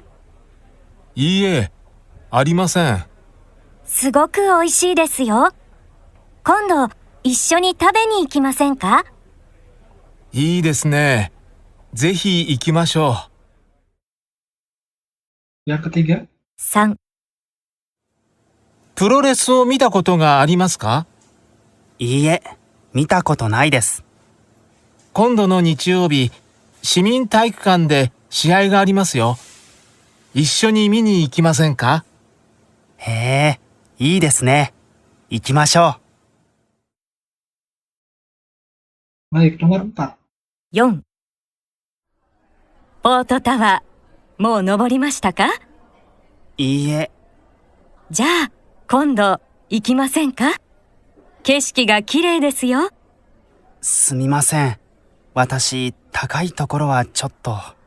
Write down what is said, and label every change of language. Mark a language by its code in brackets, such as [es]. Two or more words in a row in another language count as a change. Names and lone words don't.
[ja] いいえ、ありません。すごく美味しいですよ。今度、一緒に食べに行きませんか？いいですね。ぜひ行きましょう。 [id] yang ketiga, [ja] 3、プロレスを見たことがありますか？いいえ、見たことないです。今度の日曜日、市民体育館で試合がありますよ。一緒に見に行きませんか？へえ、いいですね。行きましょう。 [id] baik nomor 4. [ja] 4、ポートタワー、もう登りましたか？いいえ、じゃあ、今度、行きませんか？景色が綺麗ですよ。すみません。私、高いところはちょっと。